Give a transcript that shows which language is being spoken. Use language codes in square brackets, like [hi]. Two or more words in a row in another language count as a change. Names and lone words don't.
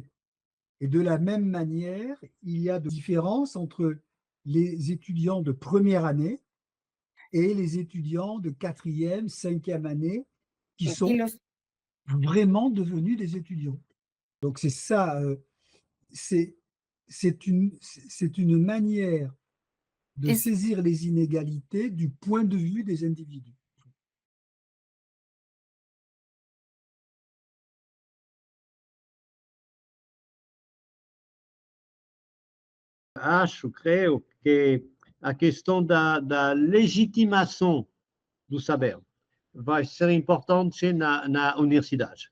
[fr] Et de la même manière, il y a de différences entre les étudiants de première année et les étudiants de quatrième, cinquième année qui sont vraiment devenus des étudiants. Donc c'est ça, c'est une manière de saisir les inégalités du point de vue des individus. [pt] Acho, creio que a questão da legitimação do saber vai ser importante na universidade.